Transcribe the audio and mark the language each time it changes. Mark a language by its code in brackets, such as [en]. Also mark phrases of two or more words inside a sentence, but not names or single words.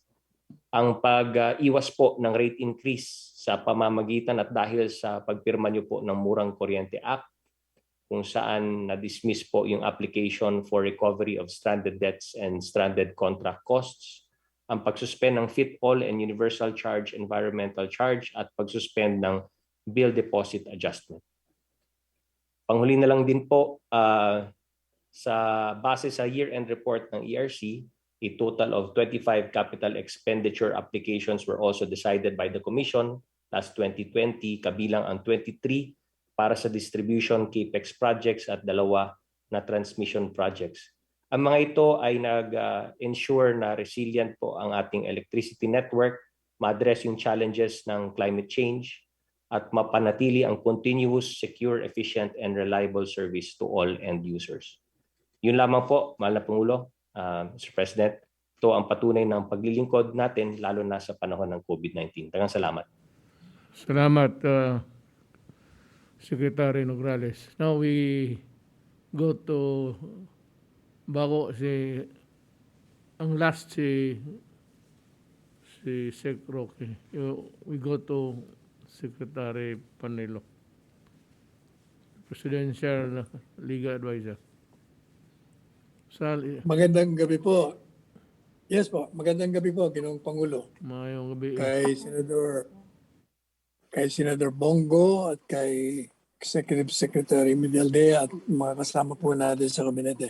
[tl] ang pag-iwas po ng [en] rate increase [tl] sa pamamagitan at dahil sa pagpirma niyo po ng Murang Kuryente Act, kung saan na-dismiss po yung [en] application for recovery of stranded debts and stranded contract costs, [tl] ang pagsuspend ng [en] fit-all and universal charge environmental charge [tl] at pagsuspend ng [en] bill deposit adjustment. [tl] Panghuli na lang din po, sa base sa [en] year-end report [tl] ng ERC, [en] a total of 25 capital expenditure applications were also decided by the Commission last 2020, [tl] kabilang ang 23 para sa [en] distribution capex projects [tl] at 2 na [en] transmission projects. [tl] Ang mga ito ay nag-ensure na resilient po ang ating [en] electricity network, [tl] ma-address yung challenges ng [en] climate change, [tl] at mapanatili ang [en] continuous, secure, efficient, and reliable service to all end users. [tl] Yun lamang po, mahal na Pangulo, Mr. President. Ito ang patunay ng paglilingkod natin lalo na sa panahon ng COVID-19. [ceb] Daghang salamat. [tl] Salamat, Secretary Nograles. [en] Now we go to [tl] bago ang [en] last si Sec Roque. We go to Secretary Panelo, Presidential Legal Advisor. [tl] Magandang gabi po. Yes po, magandang gabi po, Ginoong Pangulo. [ceb] Mayong gabi. [tl] Kay Senador Bongo at kay Executive Secretary Medialdea at mga kasama po natin sa kabinete.